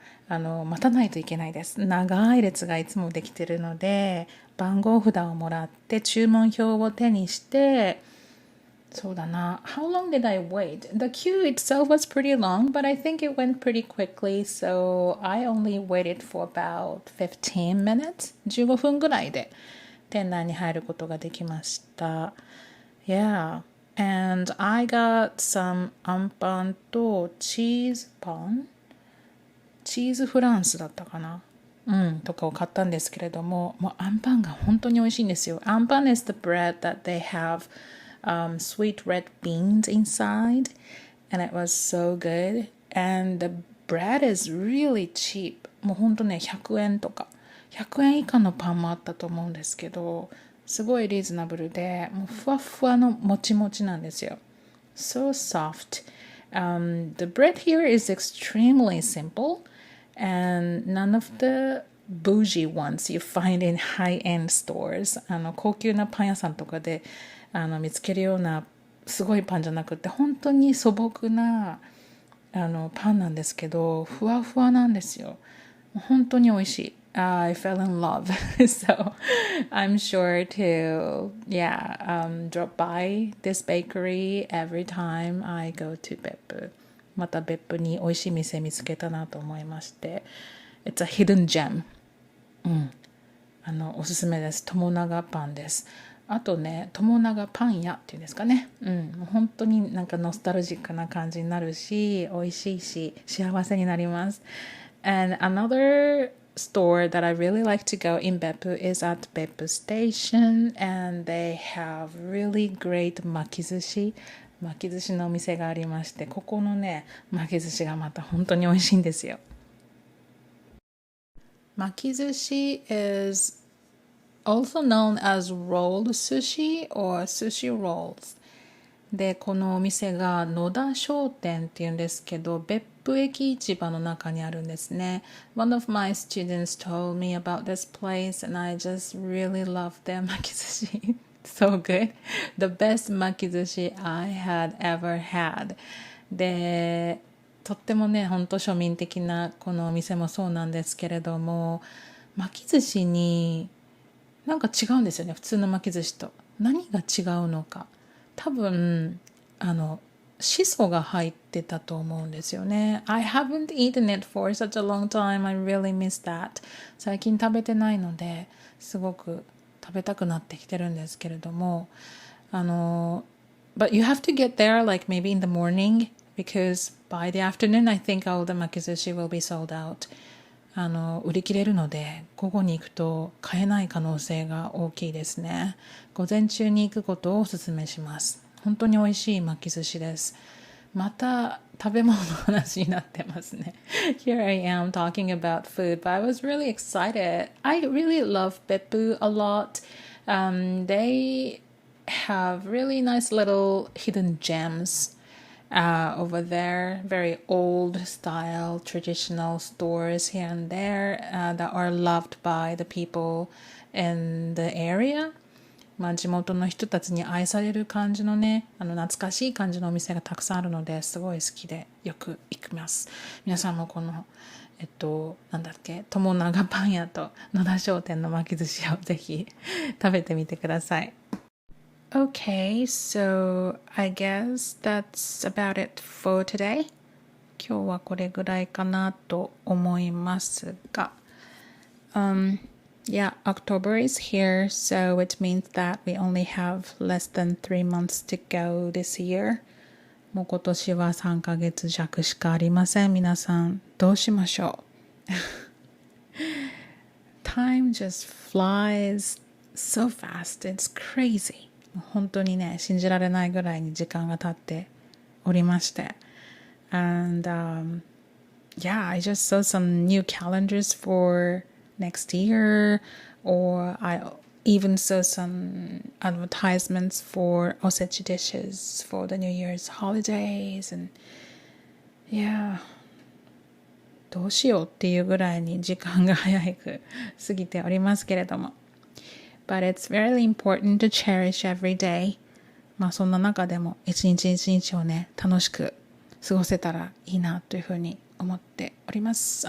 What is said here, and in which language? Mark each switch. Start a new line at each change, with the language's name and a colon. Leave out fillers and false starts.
Japanese: 待たないといけないです。長い列がいつもできてるので、番号札をもらって注文表を手にして、そうだな。
English: How long did I wait? The queue itself was pretty long, but I think it went pretty quickly, so I only waited for about 15 minutes?
Japanese: 15分ぐらいで店内に入ることができました。
English: Yeah, and I got some
Japanese: あんパンとチーズパンチーズフランスだったかなとかを買ったんですけれども、もうあんパンが本当に美味しいんですよ。あんパン
English: is the bread that they have sweet red beans inside, and it was so good. And the bread is really cheap.
Japanese: もう本当ね、100円とか。 100円以下のパンもあったと思うんですけど、すごいリーズナブルで、もうふわふわのもちもちなんですよ。
English: So soft.The bread here is extremely simple, and none of the bougie ones you find in high-end stores.
Japanese: 高級なパン屋さんとかで見つけるようなすごいパンじゃなくて、本当に素朴なパンなんですけど、ふわふわなんですよ。本当に美味しい。
English: I fell in love. So I'm sure to, drop by this bakery every time I go to 別府。
Japanese: また別府に美味しい店見つけたなと思いまして。
English: It's a hidden gem.
Japanese: おすすめです。友永パンです。あとね、友永パン屋っていうんですかね。もう本当になんかノスタルジックな感じになるし、美味しいし、幸せになります。
English: And another store that I really like to go in Beppu is at Beppu Station, and they have really great
Japanese: 巻き寿司のお店がありまして、ここのね、巻き寿司がまた本当に美味しいんですよ。
English: 巻き寿司 is also known as rolled sushi or sushi rolls。
Japanese: で、このお店が野田商店っていうんですけど、別府駅市場の中にあるんですね。
English: One of my students told me about this place, and I just really love their 巻き寿司。 So good. The best 巻き寿司 I had ever had.
Japanese: で、とってもね、ほんと庶民的なこのお店もそうなんですけれども、巻き寿司になんか違うんですよね、普通の巻き寿司と。何が違うのか。多分シソが入ってたと思うんですよね。
English: I haven't eaten it for such a long time. I really miss that.
Japanese: 最近食べてないのですごく食べたくなってきてるんですけれども、
English: but you have to get there like maybe in the morning, because by the afternoon I think all the 巻き寿司will be sold out.
Japanese: 売り切れるので午後に行くと買えない可能性が大きいですね。午前中に行くことをお勧めします。本当に美味しい巻き寿司です。また食べ物の話になってますね。
English: Here I am talking about food, but I was really excited. I really love Beppu a lot. They have really nice little hidden gems.Over there, very old style traditional stores here and there that are loved by the people in the area.
Japanese: 地元の人たちに愛される感じのね、懐かしい感じのお店がたくさんあるのですごい好きでよく行きます。皆さんもこの友永パン屋と野田商店の巻き寿司をぜひ食べてみてください。
English: Okay, so I guess that's about it for today.
Japanese: 今日はこれぐらいかなと思いますが、
English: October is here, so it means that we only have less than 3 months to go this year.
Japanese: もう今年は3ヶ月弱しかありません。皆さん、どうしましょう？
English: Time just flies so fast. It's crazy.
Japanese: 本当にね、信じられないぐらいに時間が経っておりまして。
English: And I just saw some new calendars for next year, or I even saw some advertisements for osechi dishes for the New Year's holidays. And yeah,
Japanese: どうしようっていうぐらいに時間が早く過ぎておりますけれども。
English: But it's very important to cherish every day.
Japanese: まあそんな中でも一日一日をね、楽しく過ごせたらいいなというふうに思っております。